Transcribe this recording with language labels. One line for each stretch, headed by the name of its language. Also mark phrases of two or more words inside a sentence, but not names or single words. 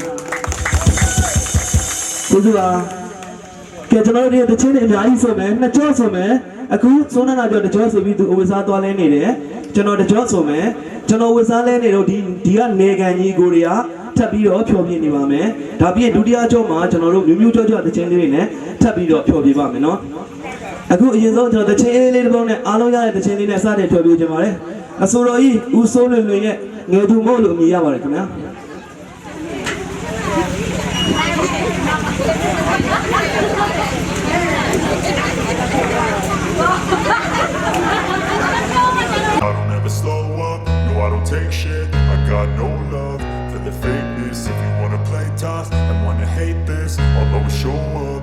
Burmese: ကျေးဇူးပါကဲကျွန်တော်တို့ဒီတချင်းတွေအများကြီးဆိုမယ်နှစ်ကြော့ဆိုမယ်အခုစိုးနာနာကြော့တကြော့ဆိုပြီးသူအဝစားသွားလဲနေတယ်ကျွန်တော်တကြော့ဆိုမယ်ကျွန်တော်ဝစားလဲနေတော့ဒီကနေကန်ကြီးကိုတွေကထပ်ပြီးတော့ဖြောပြနေပါမယ်ဒါပြီးရင်ဒုတိယကြော့မှာကျွန်တော်တို့မျိုးကြော့တချင်းလေးတွေနဲ့ထပ်ပြီးတော့ဖြောပြပါမယ်နော်အခုအရင်ဆုံးကျွန်တော်တချင်းလေးတစ်ပုဒ်နဲ့အားလုံးရတဲ့တချင်းလေးနဲ့စတဲ့ထွက်ပြချင်ပါတယ်အဆိုတော်ကြီးဦးစိုးလွင်လွင်ရဲ့ငယ်သူမို့လို့အမည်ရပါတယ်ခင်ဗျာ
English: I don't ever slow up, no I don't take shit. I got no love for the fakeness. If you wanna play tough and wanna hate this, I'll always show up.